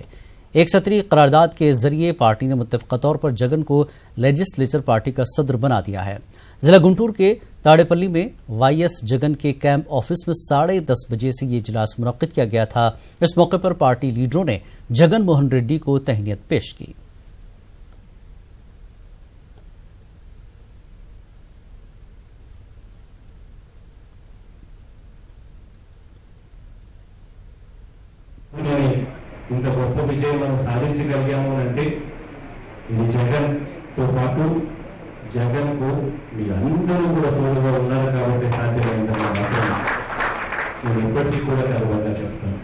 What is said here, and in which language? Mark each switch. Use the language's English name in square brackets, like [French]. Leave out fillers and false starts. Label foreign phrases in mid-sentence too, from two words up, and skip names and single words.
[Urdu] ایک سطری قرارداد کے ذریعے پارٹی نے متفقہ طور پر جگن کو [English] legislature party [Urdu] کا صدر بنا دیا ہے. ضلع گنٹور کے تاڑے پلی میں وائی ایس جگن کے [English] camp office [Urdu] میں 10:30 بجے سے یہ اجلاس منعقد کیا گیا تھا. اس موقع پر پارٹی لیڈروں نے جگن موہن ریڈی کو تہنیت پیش کی. [Telugu] ఇంత గొప్ప విజయం మనం సాధించగలిగాము అంటే ఇది జగన్తో పాటు జగన్కు మీరందరూ కూడా తోడుగా ఉన్నారు కాబట్టి సాధ్యమైందన్న మాత్రం నేను ఎప్పటికీ కూడా గర్వంగా చెప్తాను.